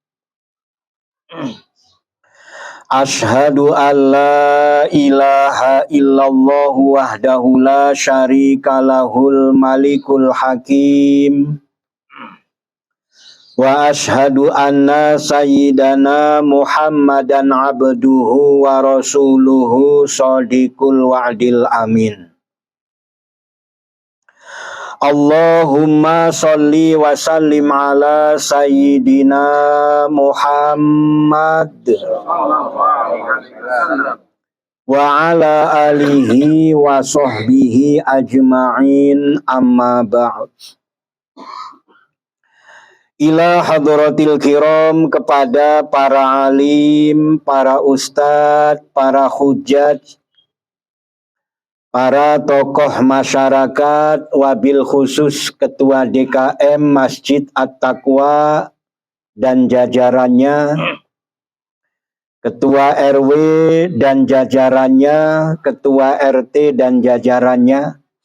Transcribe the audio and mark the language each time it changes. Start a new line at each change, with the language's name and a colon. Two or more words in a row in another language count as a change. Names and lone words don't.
Arabic: أشهد أن لا إله إلا الله وحده لا شريك له الملك الحكيم. وأشهد أن سيدنا محمدا عبده ورسوله صادق الوعد الأمين. اللهم صل وسلم على سيدنا محمد وعلى آله وصحبه أجمعين، أما بعد. إلى حضرة الكرام,
Indonesian: kepada para alim, para ustadz, para hujjaj, para tokoh masyarakat,
Arabic: وبالخصوص
Indonesian: Ketua DKM Masjid At-Taqwa dan jajarannya, Ketua RW dan jajarannya, Ketua RT dan jajarannya,